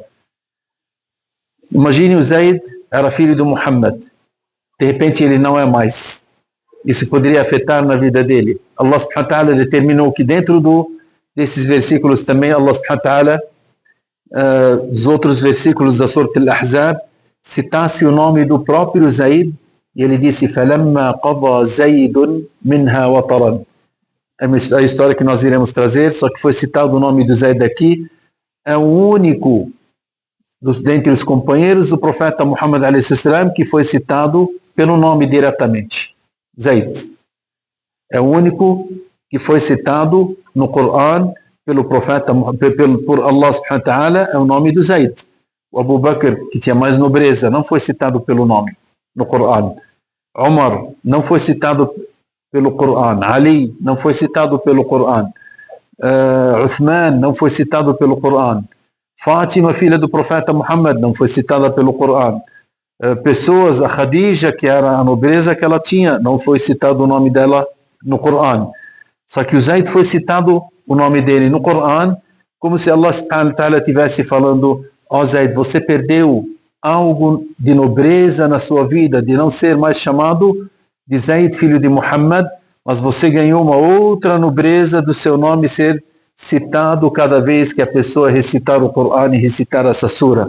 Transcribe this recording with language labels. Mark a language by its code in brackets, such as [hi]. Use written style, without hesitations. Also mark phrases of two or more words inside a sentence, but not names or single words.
[pt] Imagine, o Zaid era filho de Muhammad, de repente ele não é mais. Isso poderia afetar na vida dele. Allah [ar] سبحانه وتعالى [pt] determinou que dentro desses versículos também, Allah [ar] سبحانه وتعالى, [pt] dos outros versículos da Surah Al-Ahzab, citasse o nome do próprio Zaid, e ele disse: [ar] فَلَمَّا قَضَى زَيْدٌ مِنْهَا وَطَرًا. [pt] É a história que nós iremos trazer, só que foi citado o nome do Zaid aqui. É o único dentre os companheiros do profeta Muhammad a.s. que foi citado pelo nome diretamente. Zaid. É o único que foi citado no Coran pelo profeta, por Allah [ar] سبحانه وتعالى, [pt] é o nome do Zaid. O Abu Bakr, que tinha mais nobreza, não foi citado pelo nome no Coran. Umar não foi citado pelo Coran. Ali não foi citado pelo Coran. Uthman não foi citado pelo Coran. Fátima, filha do profeta Muhammad, não foi citada pelo Coran. Pessoas, a Khadija, que era a nobreza que ela tinha, não foi citado o nome dela no Coran. Só que o Zaid foi citado o nome dele no Coran, como se Allah [ar] سبحانه وتعالى [pt] estivesse falando: ó Zaid, você perdeu algo de nobreza na sua vida, de não ser mais chamado de Zaid, filho de Muhammad, mas você ganhou uma outra nobreza do seu nome ser citado cada vez que a pessoa recitar o Coran e recitar essa sura.